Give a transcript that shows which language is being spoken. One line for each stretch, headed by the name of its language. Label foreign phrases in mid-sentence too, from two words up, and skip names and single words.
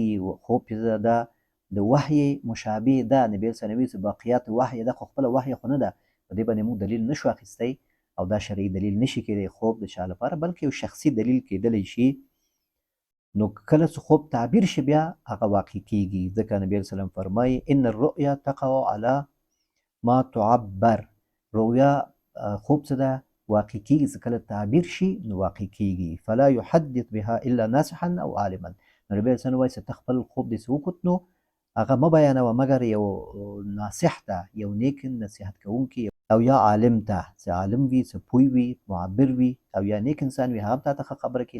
Pashto: خوب چې ده د وحی مشابه ده. نبي
Arabic: صلی الله علیه وسلم
Pashto: باقیات وحی ده، خو خپله وحی خو نه ده. په دې باندې موږ دلیل نشو اخیستی او دا شرعي دلیل نشي کېدی خوب د چا لپاره، بلکې یو شخصي دلیل کېدلی شي. نو کله چې خوب تعبیر شي بیا هغه واقع کېږي. ځکه نبي
Arabic: صلی الله علیه وسلم
Pashto: فرمایي
Arabic: ان الرؤیا تقع علی ما تعبر.
Pashto: رؤیا خوب څه ده؟ واقع کېږي. چې کله تعبیر شي نو واقع کېږي.
Arabic: فلا یحدث بها الا ناصحا او عالما.
Pashto: نو نبي
Arabic: صلی الله علیه وسلم
Pashto: وایي چې ته خپل خوب داسې وکړ نو هغه مه بیانوه مګر یو ناصح ته، یو نیک نصیحت کوونکي او یا عالم ته، چې عالم وي، چې پوه وي، معبر وي او یا نیک انسان وي، هغه هم تاته ښه خبره کوي.